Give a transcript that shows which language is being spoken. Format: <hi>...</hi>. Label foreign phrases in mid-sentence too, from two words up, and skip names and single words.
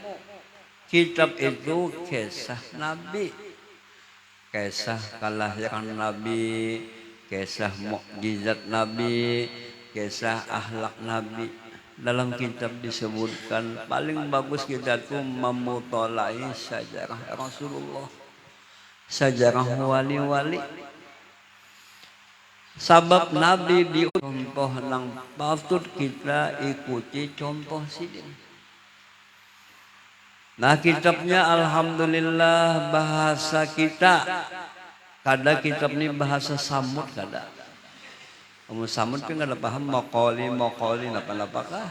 <bjn>Kitab itu kisah Nabi, kisah kelahiran Nabi, kisah mukjizat Nabi, kisah akhlak Nabi. Dalam kitab disebutkan paling bagus kita tuh memutolai sejarah Rasulullah, sejarah wali-wali. Sabab Nabi dicontoh nang patut kita ikuti contoh sidin. Nah kitabnya alhamdulillah bahasa kita. Kada kitab ini bahasa Samud kada. Kamu Samud pun kada paham mokoli apa kah?</bjn>